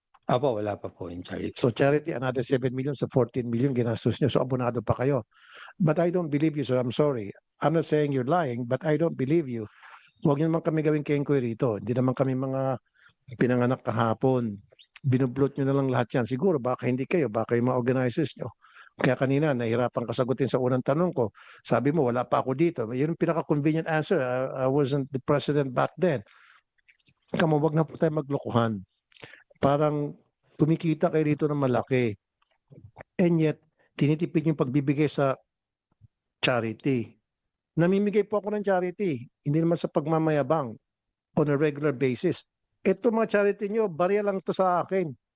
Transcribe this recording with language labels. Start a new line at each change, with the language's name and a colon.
Filipino: Apo, wala pa po yung charity.
English: So charity, another 7 million. So 14 million
Filipino: ginastos nyo. So abonado pa kayo.
English: But I don't believe you, sir. I'm sorry. I'm not saying you're lying, but I don't believe you.
Filipino: Huwag niyo naman kami gawing inquiry rito. Hindi naman kami mga pinanganak kahapon. Binublot nyo na lang lahat yan. Siguro baka hindi kayo, baka yung mga organizers nyo. Kaya kanina, nahirapan kasagutin sa unang tanong ko. Sabi mo, wala pa ako dito. Yun yung pinaka-convenient answer.
English: I wasn't the president back then.
Filipino: Kamo, wag na po tayo maglokohan. Parang kumikita kayo dito ng malaki.
English: And yet,
Filipino: tinitipid yung pagbibigay sa charity. Namimigay po ako ng charity. Hindi naman sa pagmamayabang
English: on a regular basis.
Filipino: Ito mga charity nyo, barya lang to sa akin.